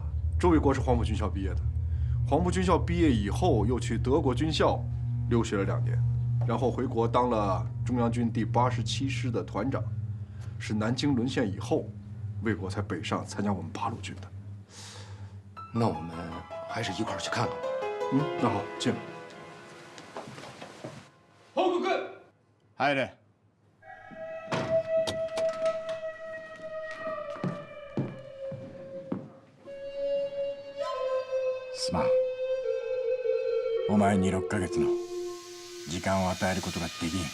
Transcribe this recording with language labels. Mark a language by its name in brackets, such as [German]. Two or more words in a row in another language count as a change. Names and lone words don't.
[Chinese] 周卫国是黄埔军校毕业的，黄埔军校毕业以后又去德国军校留学了2年，然后回国当了中央军第87师的团长，是南京沦陷以后，魏国才北上参加我们八路军的。那我们还是一块儿去看看吧。那好，进来。 [Japanese] 報告。入れ。すまん。お前に6ヶ月の時間を与えることができん。